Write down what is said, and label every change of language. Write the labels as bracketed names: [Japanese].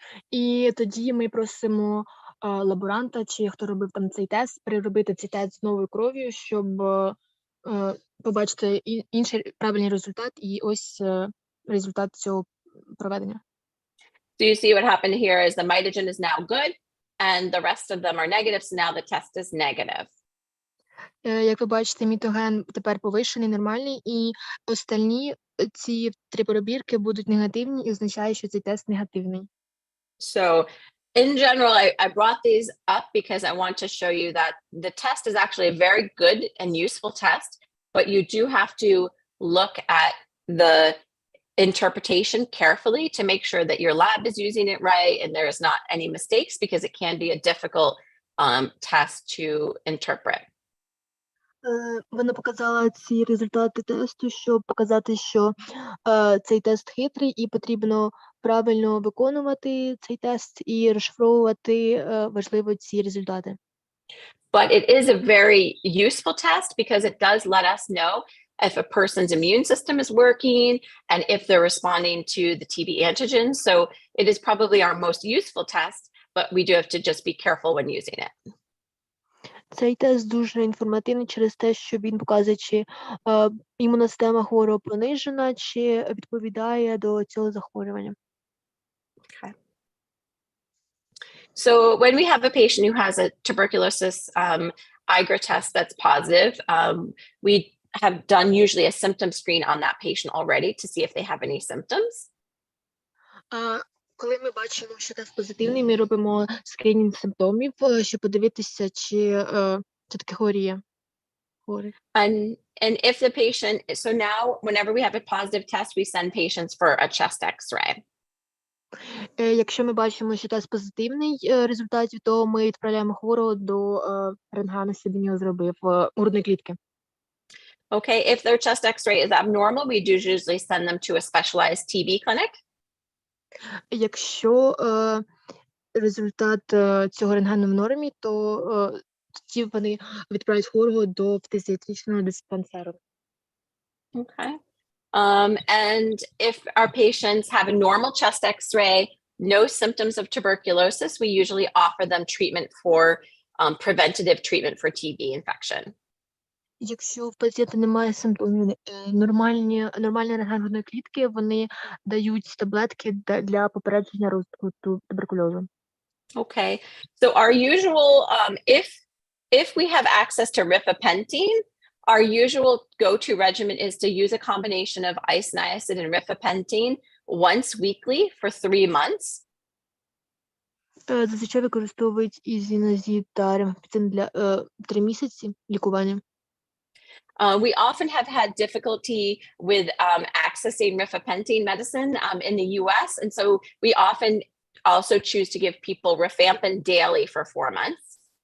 [Ukrainian] І тоді ми просимо лаборанта, чи хто робив там цей тест, переробити цей тест з новою кров'ю, щоб побачити інший правильний результат, і ось результат цього проведення. [English] So you see what happened here is the mitogen is now good, and the rest of them are negative, so now the test is negative. [Ukrainian] Як ви бачите, мітоген тепер повищений, нормальний, і остальні ці три перебірки будуть негативні, і означає, що цей тест негативний. [English] So in general, I brought these up because I want to show you that the test is actually a very good and useful test, but you do have to look at the interpretation carefully to make sure that your lab is using it right and there's not any mistakes, because it can be a difficult test to interpret. [Ukrainian] Вона показала ці результати тесту, щоб показати, що цей тест хитрий і потрібно правильно виконувати цей тест і розшифровувати важливо ці результати. [English] But it is a very useful test because it does let us know if a person's immune system is working and if they're responding to the TB antigens. So it is probably our most useful test, but we do have to just be careful when using it. [Ukrainian] Цей тест дуже інформативний через те, що він показує, чи імунна система хворого понижена, чи відповідає до цього захворювання. [English] Okay. So when we have a patient who has a tuberculosis IGRA test that's positive, we have done usually a symptom screen on that patient already to see if they have any symptoms. [Ukrainian] Коли ми бачимо, що тест позитивний, ми робимо скринінг симптомів, щоб подивитися, чи таке хворіє. [English] And if the patient, so now whenever we have a positive test, we send patients for a chest X-ray. [Ukrainian] Якщо ми бачимо, що тест позитивний результатів, то ми відправляємо хворого до рентгену, щоб він його зробив грудної клітки. [English] Okay, if their chest X-ray is abnormal, we do usually send them to a specialized TB clinic. [Ukrainian] Якщо результат цього рентгену в нормі, то тоді вони відправляють хворого до фтизіатричного диспансеру. [English] Okay. And if our patients have a normal chest X-ray, no symptoms of tuberculosis, we usually offer them treatment for preventative treatment for TB infection. [Ukrainian] Якщо в пацієнта немає симптомів, нормальний рентген грудної клітки, вони дають таблетки для попередження розвитку туберкульозу. [English] Okay. So our usual, if we have access to rifapentine, our usual go-to regimen is to use a combination of isoniazid and rifapentine once weekly for 3 months. [Ukrainian] Зазвичай використовують ізіназид та рифапентин для 3 місяці лікування. [English] We often have had difficulty with accessing rifapentine medicine in the US, and so we often also choose to give people rifampin daily for 4 months.